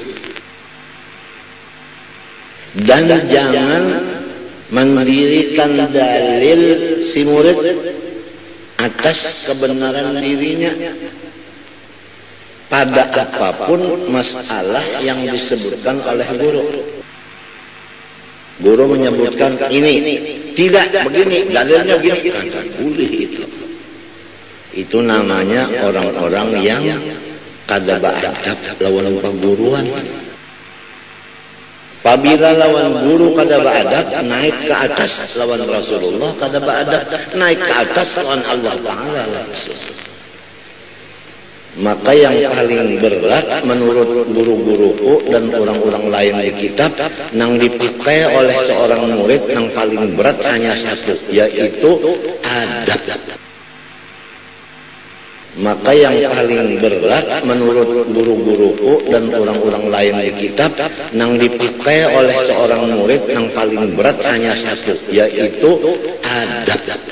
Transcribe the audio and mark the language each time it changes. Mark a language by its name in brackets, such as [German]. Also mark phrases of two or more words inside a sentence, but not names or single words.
[Indonesian] dan jangan mendirikan dalil si murid atas kebenaran dirinya pada apapun masalah yang disebutkan oleh guru. Guru menyebutkan ini, tidak begini, dalilnya begini, kagak boleh itu. Itu namanya orang-orang yang kagak beradab lawan perguruan. Apabila lawan guru kada beradab, naik ke atas lawan Rasulullah kada beadab, naik ke atas lawan Allah Ta'ala. Maka yang paling berat menurut guru-guruku dan orang-orang lain di kitab, yang dipakai oleh seorang murid yang paling berat hanya satu, yaitu adab. Maka yang paling berat menurut guru-guruku dan orang-orang lain di kitab, yang dipakai oleh seorang murid yang paling berat hanya satu, yaitu adab.